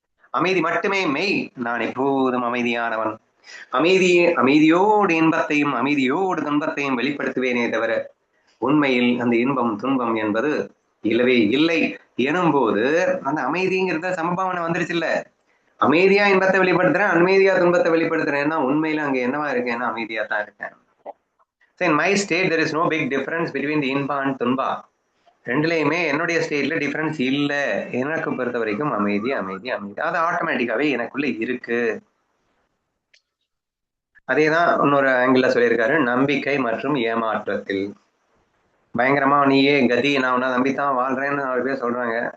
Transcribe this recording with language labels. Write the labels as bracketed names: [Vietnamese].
[Tamil] அமைதி மட்டுமே மெய். நான் எப்போதும் அமைதியானவன். அமைதியோடு இன்பத்தையும் அமைதியோடு துன்பத்தையும் வெளிப்படுத்துவேனே தவிர உண்மையில் அந்த இன்பம் துன்பம் என்பது இல்லவே இல்லை எனும் போது அந்த அமைதிங்கிறத சமபாவனை வந்துருச்சு இல்ல. அமைதியா இன்பத்தை வெளிப்படுத்துறேன், அமைதியா துன்பத்தை வெளிப்படுத்துறேன்னா உண்மையில அங்க என்னவா இருக்கேன்னா அமைதியா தான் இருக்கேன். [English] So in my state there is no big difference between the இன்பா and துன்பா. [Tamil] ரெண்டுலையுமே என்னுடைய ஸ்டேட்ல டிஃபரன்ஸ் இல்ல. எனக்கு பொறுத்த வரைக்கும் அமைதி அமைதி அமைதி அது ஆட்டோமேட்டிக்காவே எனக்குள்ள இருக்கு. அதேதான் இன்னொரு ஆங்கிள் சொல்லியிருக்காரு, நம்பிக்கை மற்றும் ஏமாற்றத்தில். பயங்கரமா நீயே கதி, நான் உன்னை நம்பித்தான் வாழ்றேன்னு 4 பேர் சொல்றாங்க.